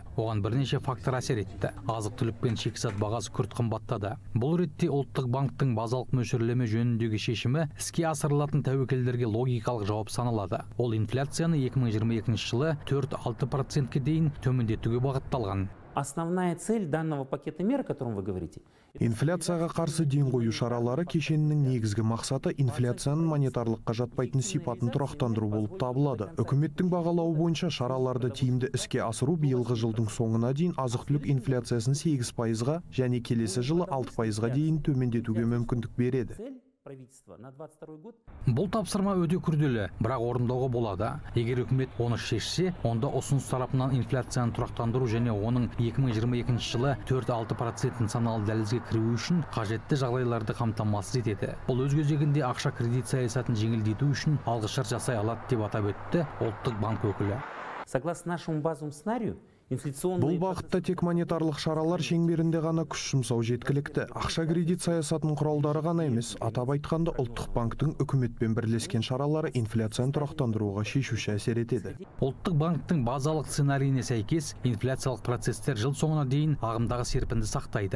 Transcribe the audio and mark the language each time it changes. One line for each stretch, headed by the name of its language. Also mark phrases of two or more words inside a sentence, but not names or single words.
Kazakh: Оған бірнеше фактор әсер етті. Азық-түлік пен шикізат бағасы күрт қымбаттады. Бұл ретте Ұлттық банктың базалық мөлшерлеме жөніндегі шешімі іске асырылатын тәуекелдерге логикалық жауап саналады. Ол инфляцияны 2022 жылы 4-6%-ке дейін төмендетуге бағытталған.
Russian: Основная цель данного пакета мер, о котором вы говорите,
Kazakh: инфляцияға қарсы ден қою шаралары кешенінің негізгі мақсаты инфляцияның монетарлыққа жатпайтын сипатын тұрақтандыру болып табылады. Үкіметтің бағалауы бойынша шараларды тиімді іске асыру биылғы жылдың соңына дейін азық-түлік инфляциясын 8%-ға және келесі жылы 6%-ға дейін төмендетуге мүмкіндік береді. Бұл тапсырма өте күрделі, бірақ орындауға болады. Егер үкімет оны шешсе, онда ұсыныс тарапынан инфляцияны тұрақтандыру және оның 2022 жылы 4-6% нысаналы дәлізге кіруі үшін қажетті жағдайларды қамтамасыз етеді. Бұл өз кезегінде ақша кредит саясатын жеңілдету үшін алғышарт жасай алады деп атап өтті Ұлттық банк өкілі.
Russian: Согласно нашему базовому сценарию,
Kazakh: бұл бағытта тек монетарлық шаралар шеңберінде ғана күш жұмсау жеткілікті. Ақша кредит саясатының құралдары ғана емес, атап айтқанда Ұлттық банктың үкіметпен бірлескен шаралары инфляцияны тұрақтандыруға шешуші әсер етеді. Ұлттық банктың базалық сценарийіне сәйкес инфляциялық процестер жыл соңына дейін ағымдағы серпінді сақтайды.